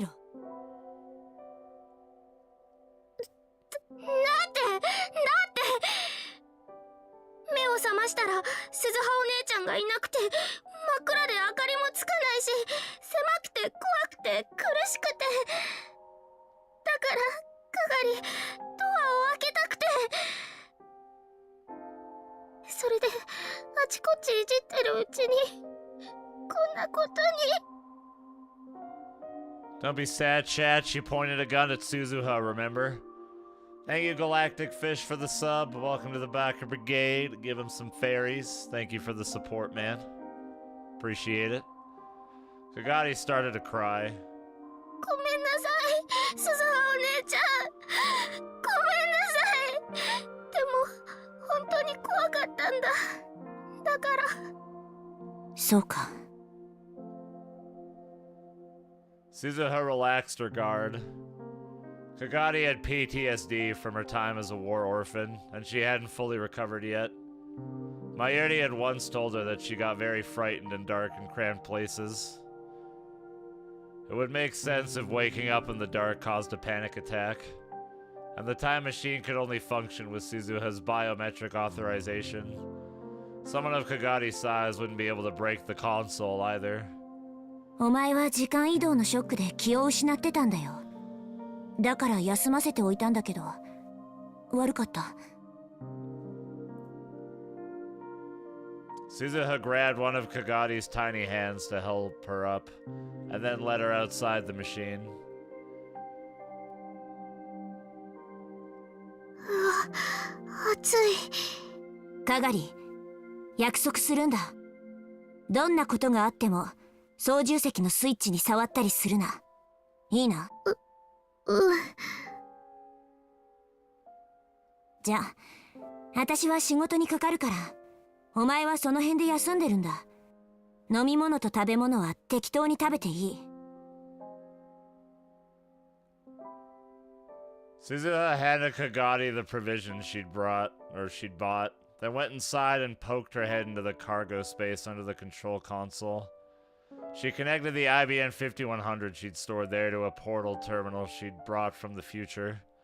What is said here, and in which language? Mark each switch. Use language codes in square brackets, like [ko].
[ja] なんて目を覚ましたら鈴葉お姉ちゃんがいなくて、真っ暗で明かりもつかないし、狭くて怖くて苦しくて、だからかがりドアを開けたくて、それであちこちいじってるうちにこんなことに。 [en] Don't be sad, chat. She pointed a gun at Suzuha, remember? Thank you, Galactic Fish, for the sub. Welcome to the Backer Brigade. Give him some fairies. Thank you for the support, man. Appreciate it. Kagari started to cry. [ja] ごめんなさい、鈴葉お姉ちゃん。ごめんなさい。でも本当に怖かったんだ。だから。そうか。 [en] Suzuha relaxed her guard. Kagari had PTSD from her time as a war orphan, and she hadn't fully recovered yet. Mayuri had once told her that she got very frightened in dark and cramped places. It would make sense if waking up in the dark caused a panic attack, and the time machine could only function with Suzuha's biometric authorization. Someone of Kagari's size wouldn't be able to break the console either. [ja] お前は時間移動のショックで気を失ってたんだよ。だから休ませておいたんだけど、悪かった。 [en] Suzuha grabbed one of Kagari's tiny hands to help her up, and then led her outside the machine. [ja] 暑い。かがり、約束するんだ。どんなことがあっても操縦席のスイッチに触ったりするな。いいな。じゃあ、私は仕事にかかるから、お前はその辺で休んでるんだ。飲み物と食べ物は適当に食べていい。 [en] Suzuha handed Kagari the provisions she'd bought, then went inside and poked her head into the cargo space under the control console. She connected the IBM 5100 she'd stored there to a portal terminal she'd brought from the future.